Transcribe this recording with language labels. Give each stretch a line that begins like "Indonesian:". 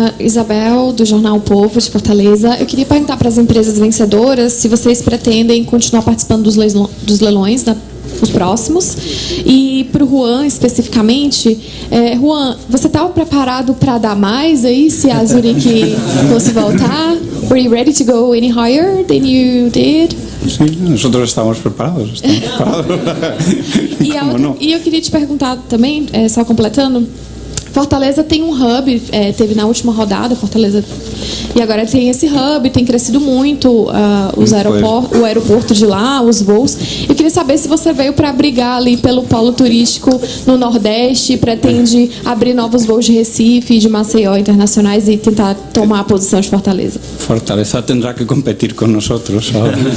Portuguese: Isabel, do Jornal O Povo, de Fortaleza. Eu queria perguntar para as empresas vencedoras se vocês pretendem continuar participando dos leilões, os próximos. E para o Juan, especificamente, Juan, você estava preparado para dar mais aí, se a Zurich fosse voltar?
English: Were you ready to go any higher than you did?
Spanish: Sí, nosotros estamos preparados.
Portuguese: E eu queria te perguntar também, só completando, Fortaleza tem um hub, teve na última rodada, Fortaleza, e agora tem esse hub, tem crescido muito o aeroporto de lá, os voos. Eu queria saber se você veio para brigar ali pelo polo turístico no Nordeste, pretende abrir novos voos de Recife, de Maceió internacionais e tentar tomar a posição de Fortaleza.
Spanish: Fortaleza tendrá que competir con nosotros ahora.